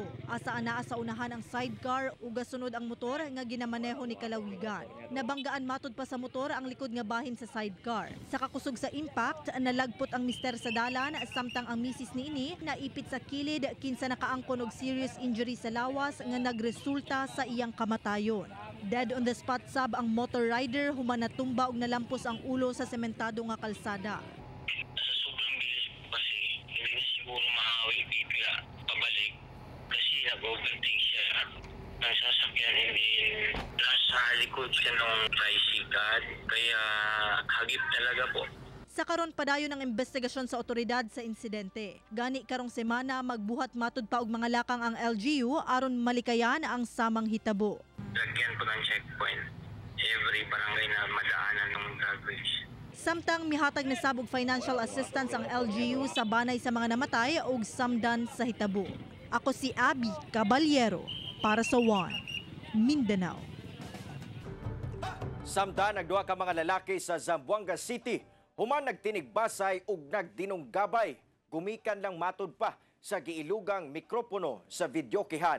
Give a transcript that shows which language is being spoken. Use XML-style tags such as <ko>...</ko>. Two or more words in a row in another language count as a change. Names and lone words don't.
<ceb>Asa anaa sa unahan ang sidecar ug gasunod ang motor nga ginamaneho ni Calawigan. Nabanggaan matud pa sa motor ang likod nga bahin sa sidecar. Sa kakusog sa impact, nalagpot ang mister sa dalan samtang ang misis niini naipit sa kilid kinsa nakaangkon og</ceb> <en>serious injury</en> <ceb>sa lawas nga nagresulta sa iyang kamatayon.</ceb> <en>Dead on the spot</en> <ceb>sab ang motor rider human natumba og nalampos ang ulo sa sementado nga kalsada.</ceb> <tl>Sa sobrang bilis po kasi hindi siguro mahawi bigla pabalik. Kasi nag-overtake siya. Ang sasakyan hindi nasa likod siya ng tricycle. Kaya hagip talaga po.</tl> <ceb>Sa karon padayon ang investigasyon sa otoridad sa insidente. Gani karong semana magbuhat matud pa og mga lakang ang LGU aron malikayan ang samang hitabo.</ceb> <tl>Lagyan po ng checkpoint</tl> <en>every barangay</en> <tl>na madaanan ng drag race.</tl> <ceb>Samtang mihatag na sabog</ceb> <en>financial assistance</en> <ceb>ang LGU sa banay sa mga namatay ug samdan sa hitabo. Ako si Abby Caballero para sa One Mindanao. Samtang nagduha ka mga lalaki sa Zamboanga City, human nagtinigbasay ug nagdinunggabay, gumikan lang matud pa sa giilugang mikropono sa videokihan.</ceb>